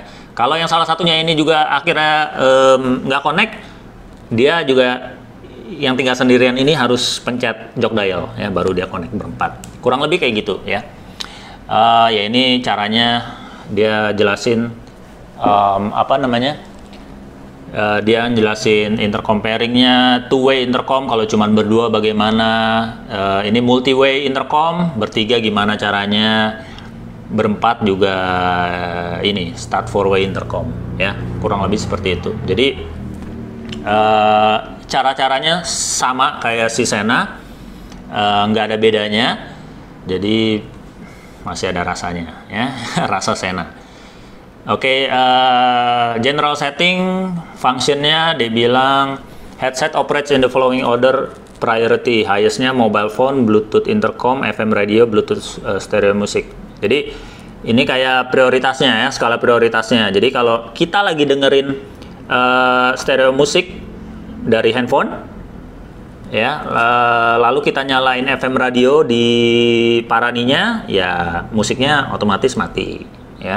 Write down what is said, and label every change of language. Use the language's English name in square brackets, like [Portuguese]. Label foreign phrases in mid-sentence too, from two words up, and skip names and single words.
[Indonesian] Kalau yang salah satunya ini juga akhirnya nggak connect, dia juga yang tinggal sendirian ini harus pencet [English] jog dial [Indonesian] ya, baru dia connect berempat. Kurang lebih kayak gitu ya. Ya ini caranya dia jelasin dia jelasin [English] intercom pairingnya, two-way intercom [Indonesian] kalau cuma berdua bagaimana, ini [English] multi-way intercom, [Indonesian] bertiga gimana caranya, berempat juga ini [English] start four-way intercom [Indonesian] ya, kurang lebih seperti itu. Jadi cara-caranya sama kayak si Sena, nggak ada bedanya, jadi masih ada rasanya ya. [English] Rasa Sena. Oke, general setting, functionnya [Indonesian] dia bilang [English] headset operates in the following order priority, highestnya mobile phone, Bluetooth intercom, FM radio, Bluetooth stereo music. [Indonesian] Jadi ini kayak prioritasnya ya, skala prioritasnya. Jadi kalau kita lagi dengerin stereo musik dari handphone ya, lalu kita nyalain [English] FM radio [Indonesian] di paraninya, ya musiknya otomatis mati ya.